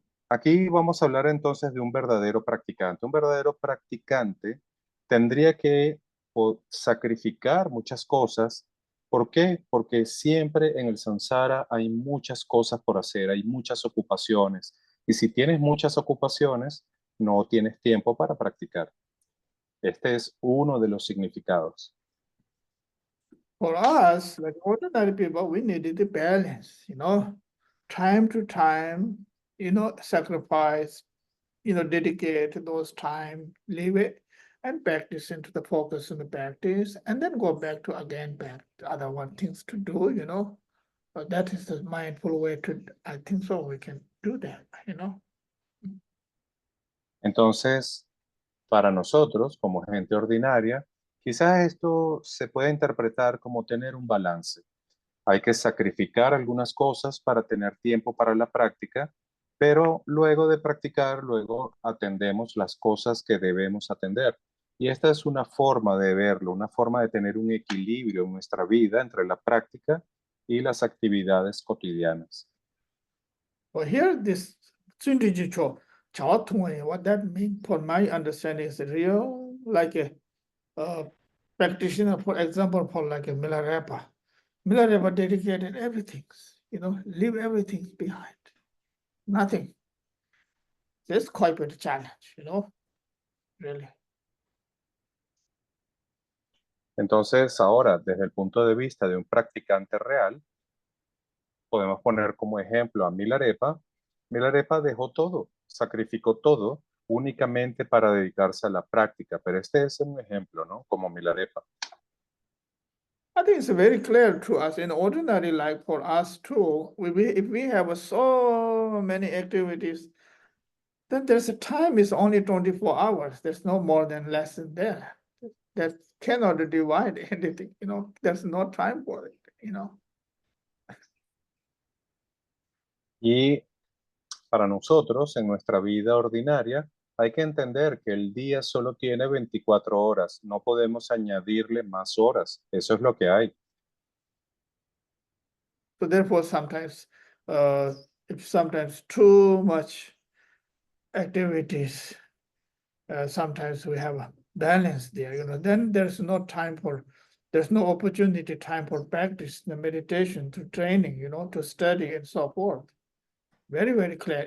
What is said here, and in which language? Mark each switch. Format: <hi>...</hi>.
<es>Aquí vamos a hablar entonces de un verdadero practicante. Un verdadero practicante tendría que sacrificar muchas cosas. ¿Por qué? Porque siempre en el samsara hay muchas cosas por hacer, hay muchas ocupaciones. Y si tienes muchas ocupaciones, no tienes tiempo para practicar. Este es uno de los significados.</es> <en>For us, like ordinary people, we needed the balance, time to time, sacrifice, dedicate those time, leave it, and practice into the focus on the practice, and then go back to again back to other one things to do. That is the mindful way to, I think so, we can do that.</en> <es>Entonces, para nosotros, como gente ordinaria, quizás esto se puede interpretar como tener un balance. Hay que sacrificar algunas cosas para tener tiempo para la práctica, pero luego de practicar, luego atendemos las cosas que debemos atender. Y esta es una forma de verlo, una forma de tener un equilibrio en nuestra vida entre la práctica y las actividades cotidianas.</es> <en>Well, here this Tsundijicho Chaotungwe, what that means for my understanding is real, like a practitioner, for example, for like a Milarepa. Milarepa dedicated everything, leave everything behind, nothing. That's quite a challenge, really.</en> <es>Entonces, ahora, desde el punto de vista de un practicante real, podemos poner como ejemplo a Milarepa. Milarepa dejó todo, sacrificó todo únicamente para dedicarse a la práctica, pero este es un ejemplo, ¿no? Como Milarepa.</es> <en>I think it's very clear to us in ordinary life for us too. If we have so many activities, then there's a time is only 24 hours. There's no more than less than there. That cannot divide anything, there's no time for it.</en> <es>Y para nosotros, en nuestra vida ordinaria, hay que entender que el día solo tiene 24 horas, no podemos añadirle más horas, eso es lo que hay.</es> <en>So therefore, sometimes, if sometimes too much activities, sometimes we have a balance there, then there's no opportunity time for practice, the meditation, to training, to study and so forth. Very, very clear.</en>